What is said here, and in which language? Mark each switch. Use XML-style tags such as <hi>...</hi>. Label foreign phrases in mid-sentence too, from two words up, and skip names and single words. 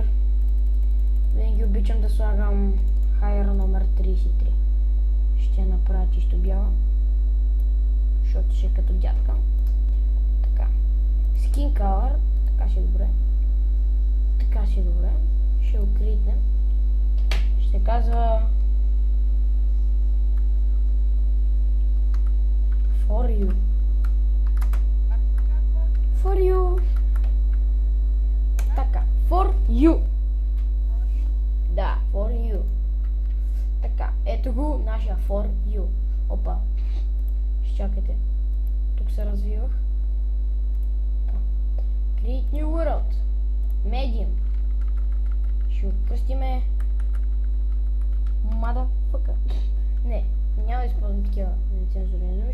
<bg>Винаги обичам да слагам хайер номер 33. Ще направя чисто бяла, защото ще е като дядка. Така.</bg> <en>Skin color.</en> <bg>Така ще е добре. Така ще е добре. Ще го критнем. Ще казва</bg> <en>For you. For you. Така. For you. Да, for you.</en> <bg>Така. Ето го нашия</bg> <en>for you.</en> <bg>Опа. Ще чакайте. Тук се развивах.</bg> <en>Create New World. Medium.</en> <bg>Ще откръстиме Motherfucker. Не, няма да използвам такива нецензурни думи.</bg>